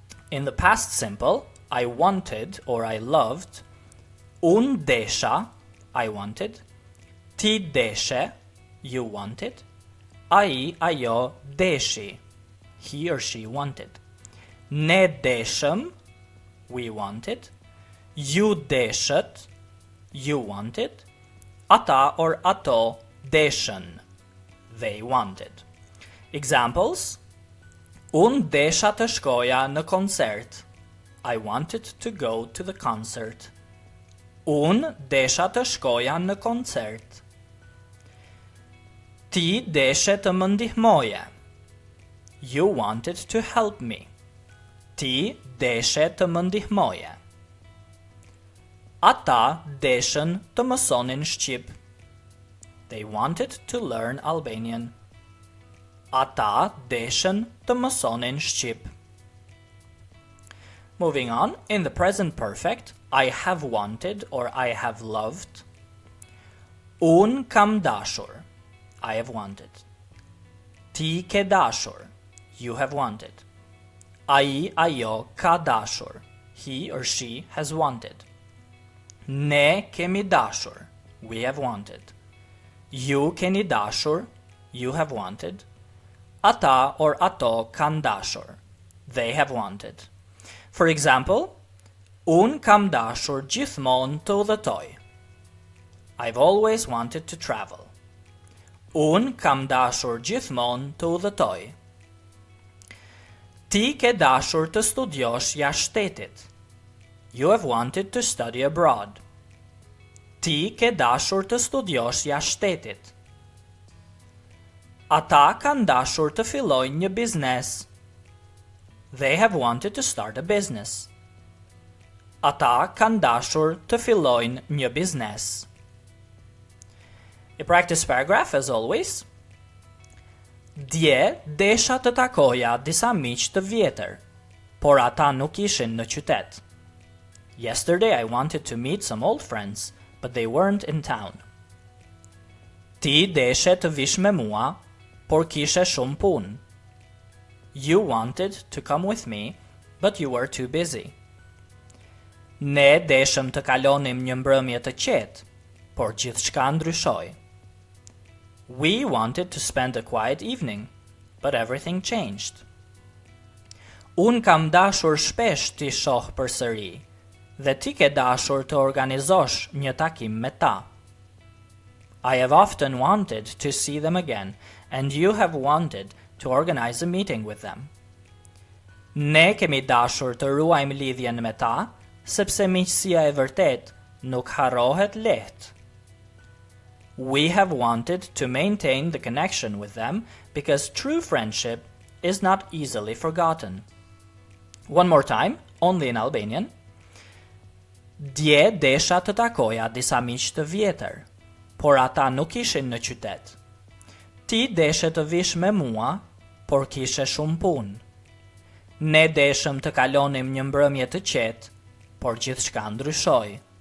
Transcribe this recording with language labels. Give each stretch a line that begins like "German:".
English: In the past simple, I wanted or I loved,
Albanian: un desha,
English: I wanted,
Albanian: ti deshe,
English: you wanted,
Albanian: ai, ajo, deshi,
English: he or she wanted,
Albanian: ne deshëm,
English: we wanted,
Albanian: ju deshet,
English: you wanted, ata or
Albanian: ato deshen,
English: they wanted. Examples:
Albanian: Un desha të shkoja në koncert.
English: I wanted to go to the concert.
Albanian: Un desha të shkoja në koncert. Ti deshe të më ndihmoje.
English: You wanted to help me.
Albanian: Ti deshe të më ndihmoje. Ata deshen të mësonin shqip.
English: They wanted to learn Albanian.
Albanian: Ata deshen të mësonin shqip.
English: Moving on, in the present perfect, I have wanted or I have loved.
Albanian: Un kam dashur.
English: I have wanted.
Albanian: Ti ke dashur.
English: You have wanted.
Albanian: Ai, ajo ka dashur.
English: He or she has wanted.
Albanian: Ne kemi dashur.
English: We have wanted.
Albanian: Ju keni dashur.
English: You have wanted.
Albanian: Ata or ato kan dashur.
English: They have wanted. For example,
Albanian: un kam dashur gjithmonë të udhëtoj.
English: I've always wanted to travel.
Albanian: Un kam dashur gjithmonë të udhëtoj. Ti ke dashur të studiosh jashtë shtetit.
English: You have wanted to study abroad.
Albanian: Ti ke dashur të studiosh jashtë shtetit. Ata kanë dashur të fillojnë një biznes.
English: They have wanted to start a business.
Albanian: Ata kanë dashur të fillojnë një biznes.
English: A practice paragraph as always.
Albanian: Dje desha të takoja disa miq të vjetër, por ata nuk ishin në qytet.
English: Yesterday I wanted to meet some old friends, but they weren't in town.
Albanian: Ti deshe të vish me mua, por kishe shumë punë.
English: You wanted to come with me, but you were too busy.
Albanian: Ne deshëm të kalonim një mbrëmje të qetë, por gjithçka ndryshoi.
English: We wanted to spend a quiet evening, but everything changed.
Albanian: Un kam dashur shpesh t'i shoh përsëri, dhe ti ke dashur të organizosh një takim me ta.
English: I have often wanted to see them again, and you have wanted to organize a meeting with them.
Albanian: Ne kemi dashur të ruajmë lidhjen me ta, sepse miqësia e vërtet nuk harrohet lehtë.
English: We have wanted to maintain the connection with them because true friendship is not easily forgotten. One more time, only in Albanian.
Albanian: Dje desha të takoja disa miq të vjetër, por ata nuk ishin në qytet. Ti deshe të vish me mua, por kishe shumë punë. Ne deshëm të kalonim një mbrëmje të qetë, por gjithçka ndryshoi.